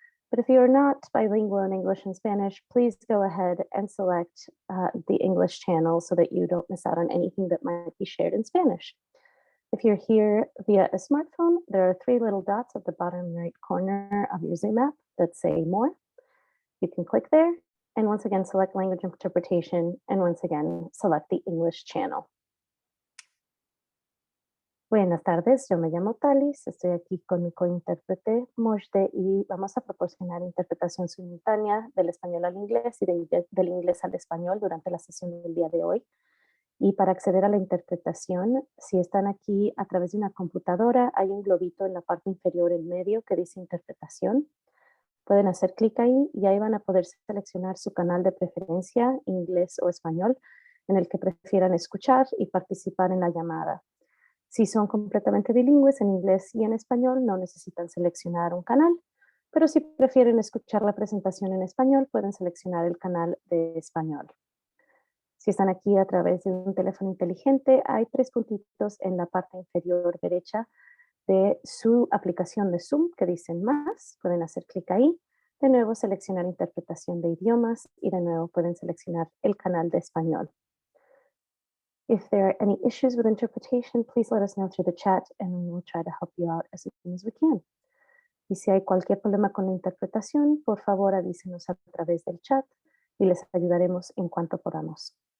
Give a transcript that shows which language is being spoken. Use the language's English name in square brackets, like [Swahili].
[English] But if you are not bilingual in English and Spanish, please go ahead and select the English channel so that you don't miss out on anything that might be shared in Spanish. If you're here via a smartphone, there are three little dots at the bottom right corner of your Zoom app that say More. You can click there, and once again, select language interpretation, and once again, select the English channel. [Spanish] Buenas tardes, yo me llamo Talis, estoy aquí con mi cointérprete Mojde y vamos a proporcionar interpretación simultánea del español al inglés y del inglés al español durante la sesión del día de hoy. Y para acceder a la interpretación, si están aquí a través de una computadora, hay un globito en la parte inferior en medio que dice interpretación. Pueden hacer clic ahí y ahí van a poder seleccionar su canal de preferencia, inglés o español, en el que prefieran escuchar y participar en la llamada. Si son completamente bilingües en inglés y en español, no necesitan seleccionar un canal, pero si prefieren escuchar la presentación en español, pueden seleccionar el canal de español. Si están aquí a través de un teléfono inteligente, hay tres puntitos en la parte inferior derecha de su aplicación de Zoom que dicen más. Pueden hacer clic ahí. De nuevo, seleccionar interpretación de idiomas y de nuevo pueden seleccionar el canal de español. [English] If there are any issues with interpretation, please let us know through the chat and we will try to help you out as soon as we can. [Spanish] Y si hay cualquier problema con la interpretación, por favor avísenos a través del chat y les ayudaremos en cuanto podamos.